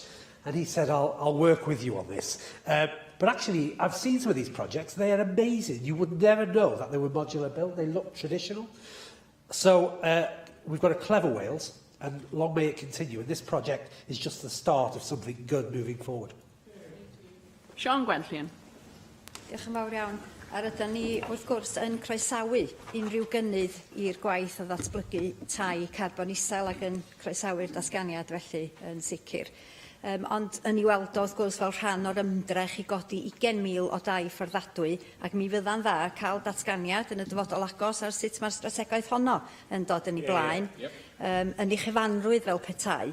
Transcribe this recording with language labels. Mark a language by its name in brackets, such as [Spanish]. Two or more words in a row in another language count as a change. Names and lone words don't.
[English] And he said, I'll work with you on this. But actually, I've seen some of these projects. They are amazing. You would never know that they were modular built. They look traditional. So we've got a clever Wales, and long may it continue. And this project is just the start of something good moving forward. Siôn Gwenllian. [Welsh] Diolch yn fawr iawn. A rydyn ni, wrth gwrs, yn croesawu unrhyw gynnydd i'r gwaith o ddatblygu tai carbon isel ac yn croesawu'r datganiad felly yn sicr. Ond yn ei weld o, wrth gwrs, fel rhan o'r ymdrech i godi 20,000 o dai fforddiadwy, ac mi fydda'n dda cael datganiad yn y dyfodol agos ar sut mae'r strategaeth honno yn dod yn ei blaen, yn ei chyfanrwydd fel petai.